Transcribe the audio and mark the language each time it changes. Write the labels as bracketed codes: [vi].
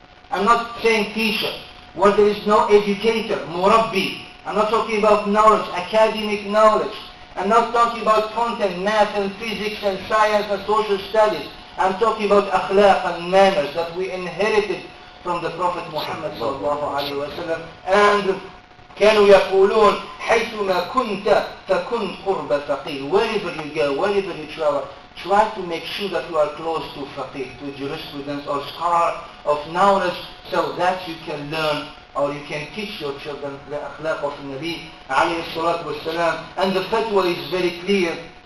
[en] I'm not saying teacher. Where there is no educator, murabbi. I'm not talking about knowledge, academic knowledge. I'm not talking about content, math and physics and science and social studies. I'm talking about akhlaq and manners that we inherited from the Prophet Muhammad sallallahu alayhi wa sallam. [ar] And كانوا يقولون حيثما كنت فكن قرب فقيه. [en] Wherever you go, wherever you travel, try to make sure that you are close to faqih, to jurisprudence or scholar of knowledge, so that you can learn or you can teach your children the akhlaq of Nabi alayhi salatu wasalam. And the fatwa is very clear.